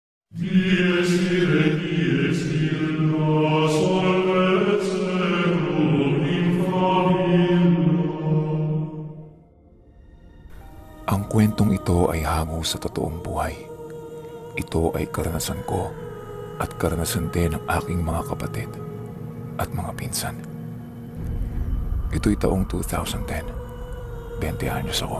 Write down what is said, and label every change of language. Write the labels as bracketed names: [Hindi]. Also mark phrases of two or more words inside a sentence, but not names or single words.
[Latin] Dies ire, dies illa, solvet seclum in favilla. [Filipino] Ang kwentong ito ay hango sa totoong buhay. Ito ay karanasan ko at karanasan din ng aking mga kapatid at mga pinsan. Ito'y taong 2010. 20 anyos ako.